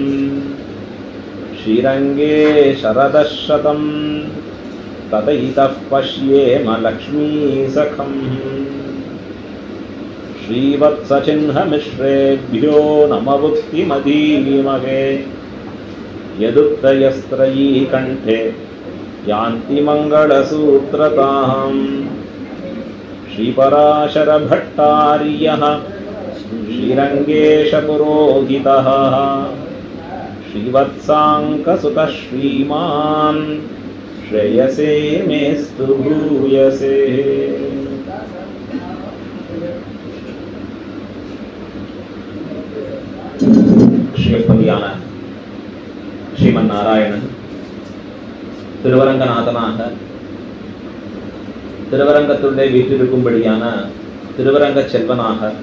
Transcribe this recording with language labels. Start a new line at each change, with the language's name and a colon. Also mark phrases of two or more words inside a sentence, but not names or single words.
Sanskrit: श्रीरङ्गे शरदशतम् ततैतः पश्येम लक्ष्मीसखम् श्रीवत्सचिह्नमिश्रेभ्यो नमवुक्तिमधीमहे यदुक्तयस्त्रयी कण्ठे यान्ति मङ्गलसूत्रताम् श्रीपराशरभट्टार्यः श्रीरङ्गेशपुरोहितः श्रीवत्साङ्कसुतः श्रीमान् श्रेयसे मेस्तु भूयसे।
Tamil: ஸ்ரீபதியான ஸ்ரீமன் நாராயணன் திருவரங்கநாதனாக திருவரங்கத்துள்ளே வீற்றிருக்கும்படியான திருவரங்க செல்வனாக